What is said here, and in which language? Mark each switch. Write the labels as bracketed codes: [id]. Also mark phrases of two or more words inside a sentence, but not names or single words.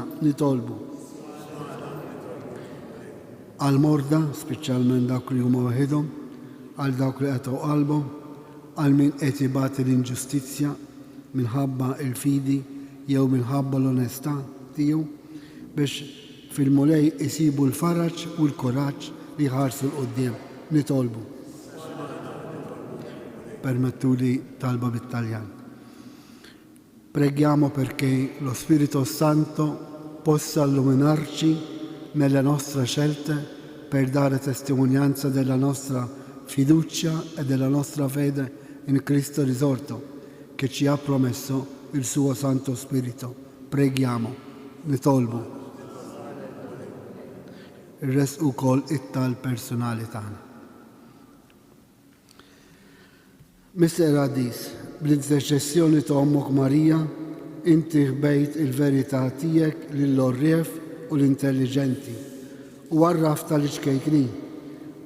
[mt] Nitolbu għal-morda, speċjalment dawk li huma waħedhom, għal dawk li qetgħu qalbhom, għal min qed ibati l-inġustizzja minħabba l-fidi jew minħabba l-onestà tiegħu biex fil-Mulej isibu l-faraġ u l-kuraġġ li jħarsu l-qudiem. Nitolbu. Permettuli talba bit-Taljan. [it] Preghiamo perché lo Spirito Santo possa illuminarci nelle nostre scelte per dare testimonianza della nostra fiducia e della nostra fede in Cristo risorto, che ci ha promesso il suo Santo Spirito. Preghiamo. [mt] Nitolbu. Ir-resqu wkoll it-talb personali tagħna. Mister Adis, bl-interċessjoni ta' Ommok Marija, inti ħbejt il-verità tiegħek lill-orriev u l-intelligenti u għarrafta l-iċkejknin.